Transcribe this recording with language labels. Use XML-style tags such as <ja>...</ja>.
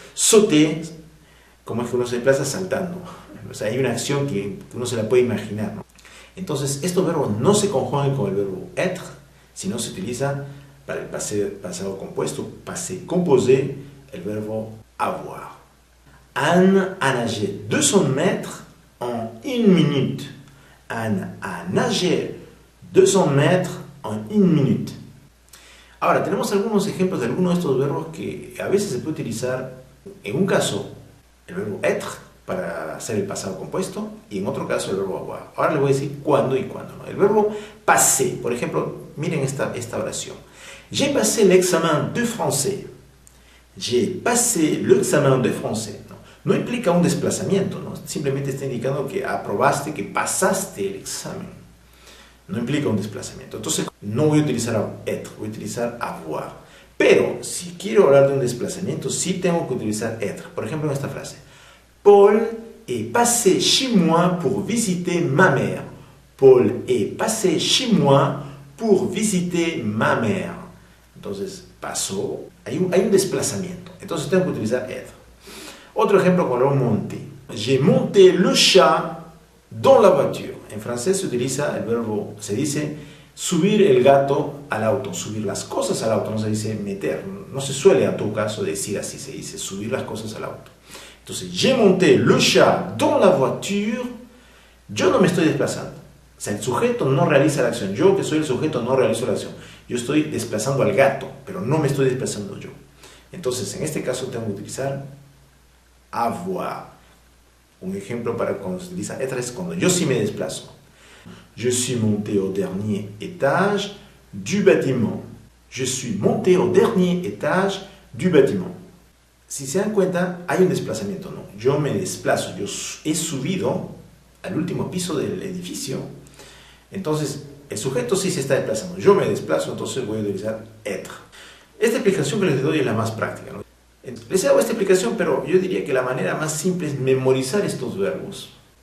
<es>Sauter, como es que uno se desplaza saltando. O sea, hay una acción que uno se la puede imaginar, ¿no? Entonces, estos verbos no se conjugan con el verbo être, sino se utiliza para el pasado compuesto, passé composé, el verbo avoir.</es> <fr>Anne a nagé 200 mètres en 1 minute. Anne a nagé 200 mètres en 1 minute.</fr> <es>Ahora, tenemos algunos ejemplos de algunos de estos verbos que a veces se puede utilizar, en un caso, el verbo être para hacer el pasado compuesto y en otro caso el verbo avoir. Ahora les voy a decir cuándo y cuándo no. El verbo passer, por ejemplo, miren esta oración.</es> <fr>J'ai passé l'examen de français. J'ai passé l'examen de français.</fr> <es>No implica un desplazamiento, ¿no? Simplemente está indicando que aprobaste, que pasaste el examen. No implica un desplazamiento. Entonces, no voy a utilizar être, voy a utilizar avoir. Pero, si quiero hablar de un desplazamiento, sí tengo que utilizar être. Por ejemplo, en esta frase.</es> <fr>Paul est passé chez moi pour visiter ma mère. Paul est passé chez moi pour visiter ma mère.</fr> <es>Entonces, pasó. Hay un desplazamiento. Entonces, tengo que utilizar être. Otro ejemplo con el verbo monter.</es> <fr>J'ai monté le chat dans la voiture.</fr> <es>En francés se utiliza el verbo, se dice subir el gato al auto, subir las cosas al auto, no se dice meter. No se suele en todo caso decir así, se dice subir las cosas al auto. Entonces,</es> <fr>j'ai monté le chat dans la voiture.</fr> <es>Yo no me estoy desplazando. O sea, el sujeto no realiza la acción. Yo, que soy el sujeto, no realizo la acción. yo estoy desplazando al gato, pero no me estoy desplazando yo. Entonces, en este caso tengo que utilizar avoir. Un ejemplo para cuando se utiliza être es cuando yo sí me desplazo.</es> <fr>Je suis monté au dernier étage du bâtiment. Je suis monté au dernier étage du bâtiment.</fr> <es>Si se dan cuenta, hay un desplazamiento, ¿no? Yo me desplazo, yo he subido al último piso del edificio. Entonces, el sujeto sí se está desplazando. Yo me desplazo, entonces voy a utilizar être. Esta explicación que les doy es la más práctica, ¿no? Les hago esta explicación, pero yo diría que la manera más simple es memorizar estos verbos.</es>